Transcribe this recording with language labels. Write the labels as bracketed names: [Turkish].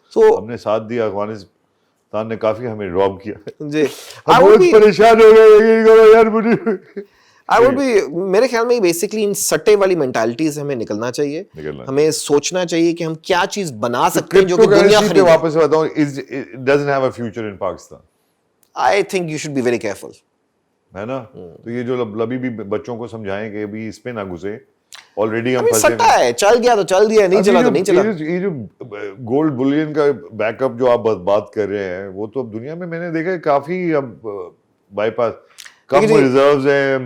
[Urdu] So- ہم نے ساتھ دیا, افغانستان نے کافی ہمیں ڈراپ کیا, جی ہم بہت پریشان ہو گئے یار. میرے خیال میں بیسکلی ان سٹے والی مینٹالٹی سے ہمیں نکلنا چاہیے, ہمیں سوچنا چاہیے کہ ہم کیا چیز بنا سکتے ہیں جو کہ دنیا پہ خریدے. واپس بتاؤں, [English] doesn't have a future in Pakistan, I think you should be very careful. [Urdu] ہے نا. تو یہ جو ابھی بھی بچوں کو سمجھائیں کہ ابھی اس پہ نہ گھسے, آلریڈی ہم پھنسے سٹا ہے, چل گیا تو چل دیا, نہیں چلا تو نہیں چلا. یہ جو گولڈ بلین کا بیک اپ جو آپ بات کر رہے ہیں, وہ تو اب دنیا میں نے دیکھا کافی اب بائی پاس کم ریزروز ہیں.